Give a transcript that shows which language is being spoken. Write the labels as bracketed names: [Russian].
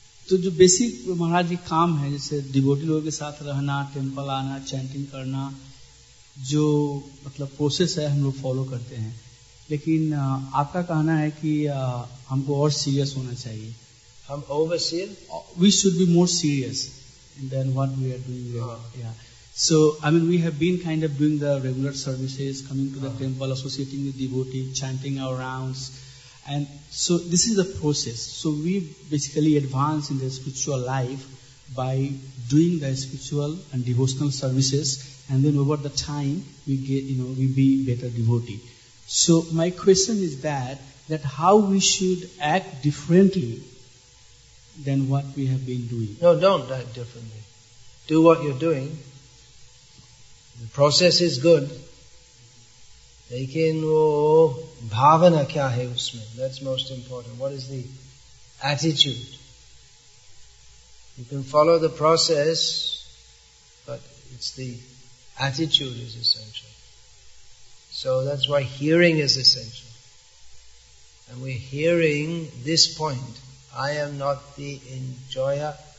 [Hindi] तो जो बेसिक महाराज जी काम है, जैसे डिवोटी लोगों के साथ रहना, टेम्पल आना, चैंटिंग करना, जो मतलब प्रोसेस है हम लोग फॉलो करते हैं. लेकिन आपका कहना है कि हमको और सीरियस होना चाहिए. हम overseer? [English] We should be more serious than what we are doing. Yeah. So, I mean, we have been kind of doing the regular services, coming to the temple, associating with devotees, chanting our rounds. And so this is the process. So we basically advance in the spiritual life by doing the spiritual and devotional services, and then over the time we get, we be better devotee. So my question is that how we should act differently than what we have been doing. No, don't act differently. Do what you're doing. The process is good. [Hindi] लेकिन वो भावना क्या है उसमें? [English] That's most important. What is the attitude? You can follow the process, but it's the attitude is essential. So that's why hearing is essential. And we're hearing this point. I am not the enjoyer.